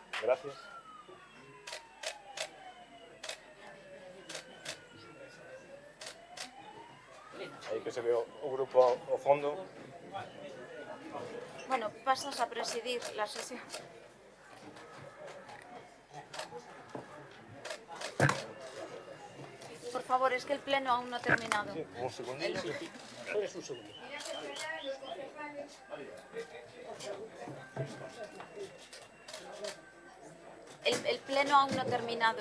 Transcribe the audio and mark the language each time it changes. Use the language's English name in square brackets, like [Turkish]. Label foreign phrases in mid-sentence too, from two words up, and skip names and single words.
[Spanish] Gracias. [Galician] Aí que se ve o grupo ao fondo. [Spanish] Bueno, pasas a presidir la sesión. Por favor, es que el pleno aún no ha terminado. Sí, un segundillo. Solo un segundo. El pleno aún no ha terminado.